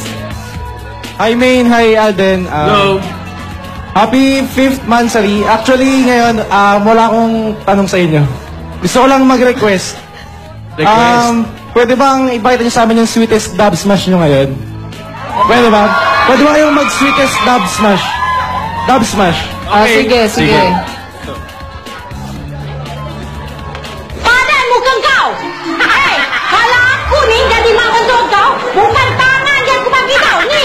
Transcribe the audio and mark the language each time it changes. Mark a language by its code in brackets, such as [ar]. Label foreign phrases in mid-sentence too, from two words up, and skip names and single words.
[en] Hi Main, hi Alden. No. Happy 5th monthsary. [tl] Actually, ngayon, wala akong tanong sa inyo. Gusto ko lang mag-request. Pwede bang ipakita niyo sa amin yung [en] sweetest dub smash [tl] nyo ngayon? Pwede ba? Pwede ba kayong mag- [en] sweetest dub smash? Dub smash. [tl] Sige. [ms] Padan mukhang kau! Hei, kalau aku ni jadi makan kau, bukan tangan yang aku bagi kau ni.